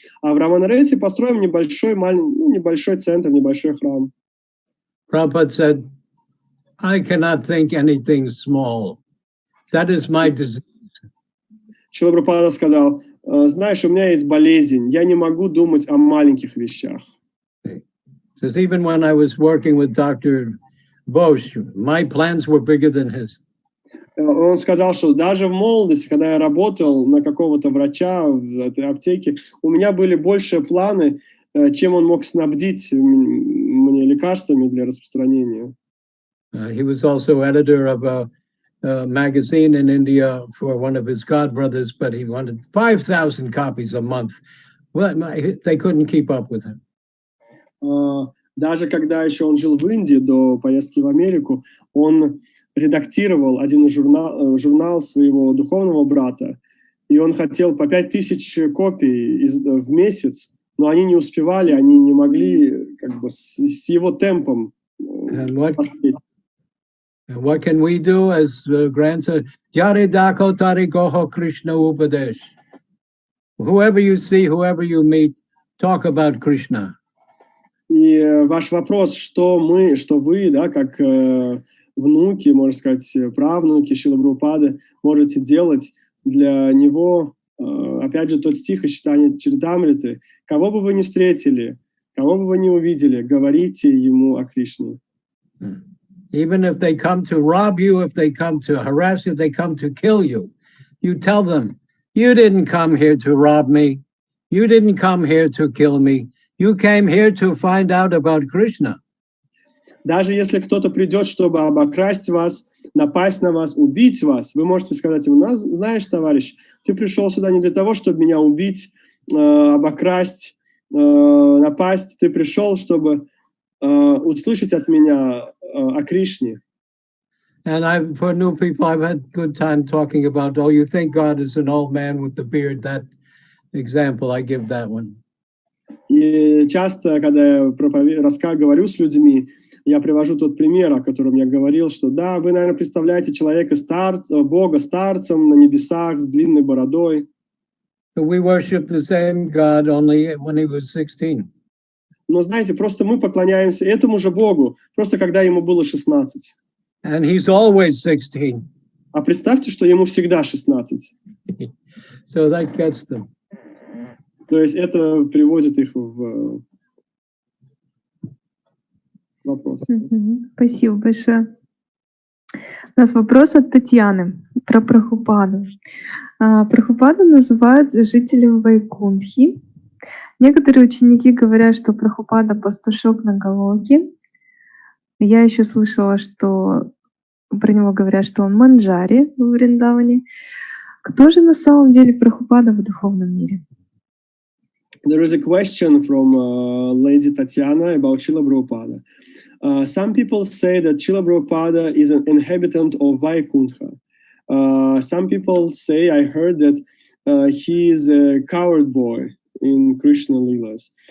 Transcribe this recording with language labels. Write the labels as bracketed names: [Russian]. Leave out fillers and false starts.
[Russian] А в Рамана-Ретти построим небольшой центр, небольшой храм. [English] Prabhupada said, I cannot think anything small. That is my disease. [Russian] Шрила Прабхупада сказал, знаешь, у меня есть болезнь, я не могу думать о маленьких вещах. [English] Because even when I was working with Dr. Bosch, my plans were bigger than his. [Russian] Он сказал, что даже в молодости, когда я работал на какого-то врача в этой аптеке, у меня были большие планы, чем он мог снабдить мне лекарствами для распространения. [English] He was also editor of magazine in India for one of his godbrothers, but he wanted 5,000 copies a month. Well, they couldn't keep up with him. [Russian] Даже когда еще он жил в Индии до поездки в Америку, он редактировал один журнал своего духовного брата, и он хотел по 5,000 копий в месяц, но они не успевали, они не могли как бы с его темпом. [English] And what can we do as grandson? [Bangla] Yare dako tari goho Krishna upadesh. [English] Whoever you see, whoever you meet, talk about Krishna. [Russian] И ваш вопрос, что вы, да, как внуки, можно сказать, правнуки Шрилы Прабхупады, можете делать для него, опять же, тот стих из читания Чаритамриты: кого бы вы ни встретили, кого бы вы ни увидели, говорите ему о Кришне. [English] Even if they come to rob you, if they come to harass you, they come to kill you, you tell them, you didn't come here to rob me, you didn't come here to kill me, you came here to find out about Krishna. [Russian] Даже если кто-то придет, чтобы обокрасть вас, напасть на вас, убить вас, вы можете сказать ему: знаешь, товарищ, ты пришел сюда не для того, чтобы меня убить, обокрасть, напасть, ты пришел, чтобы услышать от меня о Кришне. [English] And for new people, I've had good time talking about, oh, you think God is an old man with the beard, that example, I give that one. [Russian] И часто, когда я говорю с людьми, я привожу тот пример, о котором я говорил, что да, вы, наверное, представляете человека, Бога старцем на небесах с длинной бородой. [English] We worship the same God only when he was 16. [Russian] Но знаете, просто мы поклоняемся этому же Богу, просто когда ему было 16. [English] And he's always 16. [Russian] А представьте, что ему всегда 16. [English] So that gets them. [Russian] То есть это приводит их в вопрос. Спасибо большое. У нас вопрос от Татьяны про Прабхупаду. Прабхупаду называют жителем Вайкунтхи. Некоторые ученики говорят, что Прабхупада пастушок на Галоке. Я еще слышала, что про него говорят, что он манджари в Вриндаване. Кто же на самом деле Прабхупада в духовном мире? [English] There is a question from Lady Tatiana about Srila Prabhupada. Some people say that Srila Prabhupada is an inhabitant of Vaikuntha. Some people say, I heard that he is a coward boy in Krishna Leelas.